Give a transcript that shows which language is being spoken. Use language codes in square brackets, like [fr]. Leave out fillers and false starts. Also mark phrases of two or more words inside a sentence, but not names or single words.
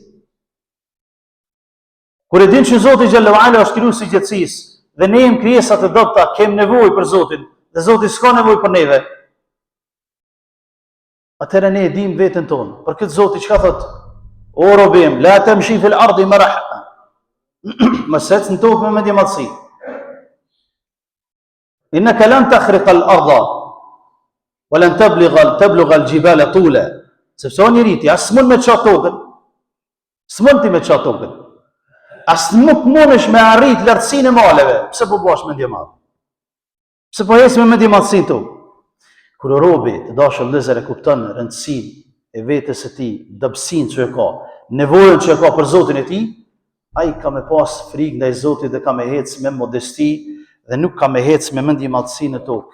[sq] Kur e din që Zoti xhallahu ala është krijuesi i gjithësisë dhe ne jemi krijesa të dobta, kem nevojë për Zotin, dhe Zoti s'ka nevojë për neve. Atëherë ne e dim veten tonë. Për këtë Zoti çka thot? O robim, [ar] لا تمش في الأرض مرحا. [sq] Mos ec në tokë me mendjemadsi. [ar] إنك لن تخرق الأرض ولن تبلغ الجبال طولا. [sq] Sepse njeriu ti as mund me çat tokën. S'mund ti me çat tokën. As nuk mundesh me arrit lartësinë e maleve. Pse po bësh mendje madh? Pse po jes me mendje madhsi tu? Kur robi të dashur vëllezër e kupton rëndësinë e vetes së tij, dobësinë që ka, nevojën që ka për Zotin e tij, ai ka me pas frikë ndaj Zotit dhe ka me ecë me modesti dhe nuk ka me ecë me mendje madhsi në tokë.